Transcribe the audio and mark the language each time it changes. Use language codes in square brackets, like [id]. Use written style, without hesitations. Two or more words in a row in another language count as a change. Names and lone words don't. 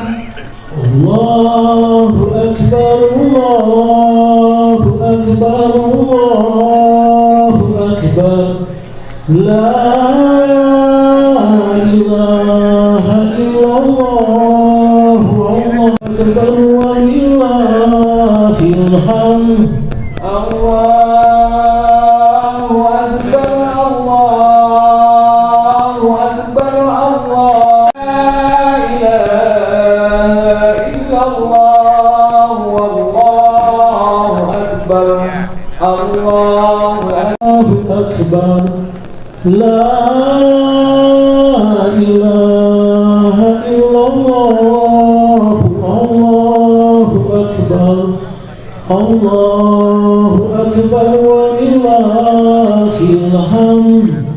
[ar] الله أكبر، الله أكبر، الله أكبر، لا إله إلا الله، الله أكبر، ولله الحمد. الله أكبر، الله أكبر، الله لا إله إلا الله، والله أكبر، الله أكبر، لا إله إلا الله، الله أكبر، الله أكبر، ولله الحمد.